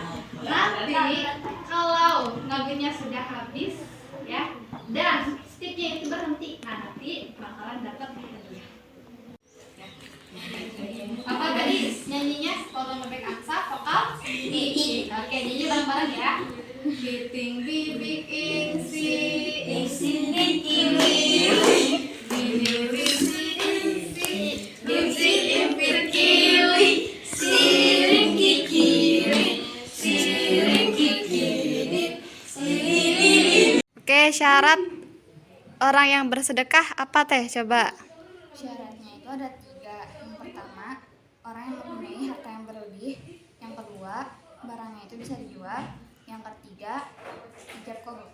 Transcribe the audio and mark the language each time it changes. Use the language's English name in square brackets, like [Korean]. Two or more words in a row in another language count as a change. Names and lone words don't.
[Indonesian] Nanti kalau lagunya sudah habis ya dan sticknya itu berhenti, nah nanti bakalan dapat hadiah. Apa tadi nyanyinya? Kalau bebek angsa vokal I. Oke, nyanyi bareng-bareng ya. Giting bibi ingsi ingsi nikili bibi ingsi ingsi ingsi impir kili siring kikiri siring kikiri siring. Oke, syarat orang yang bersedekah apa Teh? Coba. Syaratnya itu ada 3. Yang pertama, orang yang mempunyai harta yang berlebih. Yang kedua, barangnya itu bisa dijual. Yang ketiga, ijab qabul.